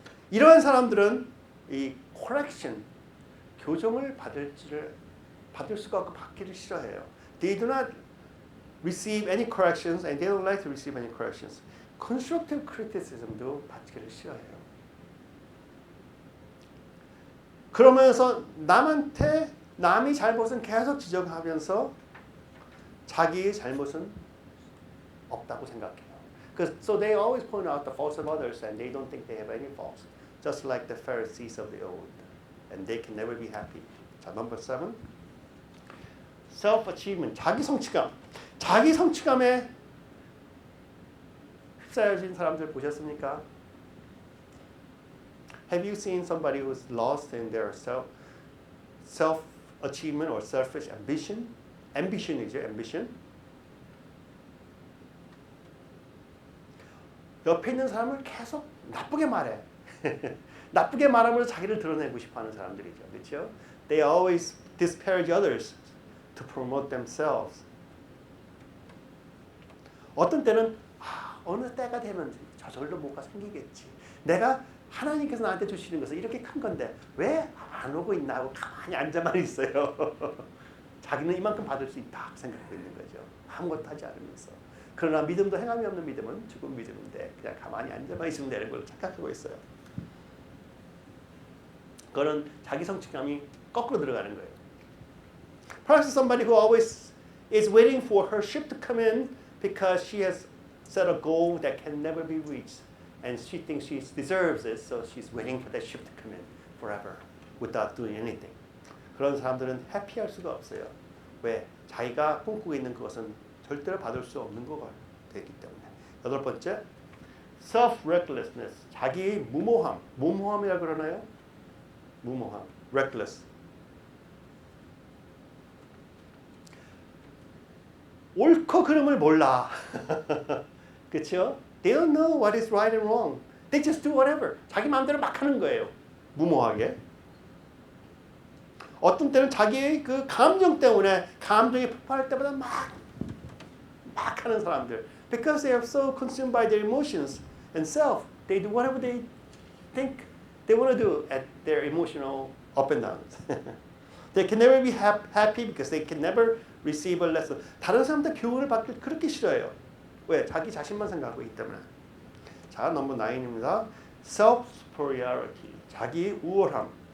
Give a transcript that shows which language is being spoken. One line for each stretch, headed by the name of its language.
Korean: 이러한 사람들은 이 correction, 교정을 받을 수가 없고 받기를 싫어해요.
English: They do not receive any corrections and they don't like to receive any corrections.
Korean: constructive criticism도 받기를 싫어해요. 그러면서 남이 잘못은 계속 지적하면서 자기의 잘못은 없다고 생각해요.
English: So they always point out the faults of others and they don't think they have any faults. Just like the Pharisees of the old. And they can never be happy. 자, number 7.
Korean: self-achievement, 자기 성취감. 자기 성취감에 휩싸여진 사람들 보셨습니까?
English: Have you seen somebody who's lost in their self-achievement or selfish ambition?
Korean: ambition이죠, ambition. 옆에 있는 사람을 계속 나쁘게 말해. 나쁘게 말하면서 자기를 드러내고 싶어하는 사람들이죠, 그렇죠?
English: They always disparage others to promote themselves.
Korean: 어떤 때는 어느 때가 되면 저절로 뭐가 생기겠지. 내가 하나님께서 나한테 주시는 것은 이렇게 큰 건데 왜 안 오고 있나 하고 가만히 앉아만 있어요. 자기는 이만큼 받을 수 있다 생각하고 있는 거죠. 아무것도 하지 않으면서. 그러나 믿음도 행함이 없는 믿음은 죽은 믿음인데 그냥 가만히 앉아만 있으면 되는 걸 착각하고 있어요. 그거는 자기 성취감이 거꾸로 들어가는 거예요.
English: Perhaps somebody who always is waiting for her ship to come in because she has set a goal that can never be reached and she thinks she deserves it, so she's waiting for that ship to come in forever without doing anything.
Korean: 그런 사람들은 해피할 수가 없어요. 왜? 자기가 꿈꾸고 있는 그것은 절대로 받을 수 없는 거가 되기 때문에. 8번째, self-recklessness, 자기 무모함. 무모함이라 그러나요? 무모함, reckless. 옳고 그름을 몰라. 그렇죠?
English: They don't know what is right and wrong. They just do whatever.
Korean: 자기 마음대로 막 하는 거예요. 무모하게. 어떤 때는 자기의 그 감정 때문에 감정이 폭발할 때마다 막 하는 사람들.
English: Because they are so consumed by their emotions and self, they do whatever they think they want to do at their emotional up and downs. They can never be happy because they can never receive a lesson.
Korean: 다른 사람들 교훈을 받기 그렇게 싫어해요. 왜? 자기 자신만 생각하고 있기 때문에. 자, 넘버 9입니다. self-superiority, 자기 우월함.